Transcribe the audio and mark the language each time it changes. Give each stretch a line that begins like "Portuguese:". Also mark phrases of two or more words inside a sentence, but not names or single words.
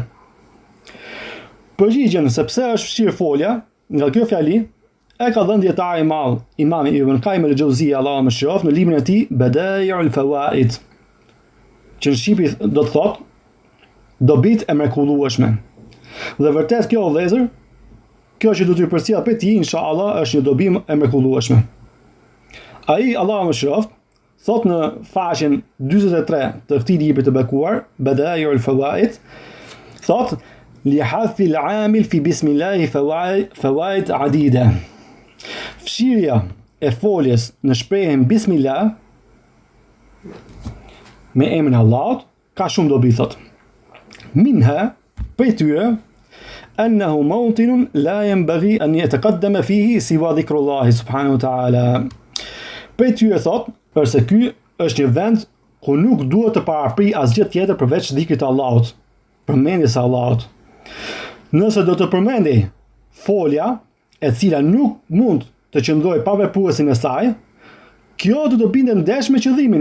Albanian: Përgjigjen se pse është fshirë folja nga kjo fjali e ka dhënë dietari i madh Imam Ibn Qayyim al-Jauziyja Allahu më shëroft në librin e tij Badai'ul Fawaid, që në shqipi do të thotë dobit e mrekullueshme. Dhe vërtet kjo vëllezër, kjo që do t'ju përcjell për ti, inshallah, është një dobi e mrekullueshme. Ai Allahu më shëroft thot në faqen 43 të këtij libri të bekuar, Badai'ul Fawaid, thot
Arabic: لحذف العامل في بسم الله فوائد عديدة.
Albanian: Fshirja e foljes në shprehjen bismillah me emrin e Allahut ka shumë dobi thot. Minha, prej tyre,
Arabic: أنه موطن لا ينبغي أن يتقدم فيه سوى ذكر الله سبحانه وتعالى.
Albanian: Prej tyre thot, përse ky është një vend ku nuk duhet të parapri asgjë tjetër përveç dhikrit të Allahut, përmendjes së Allahut. Nëse do të përmendej folja e cila nuk mund të qëndrojë pa vepruesin e saj, kjo do të bindë ndesh me qëllimin.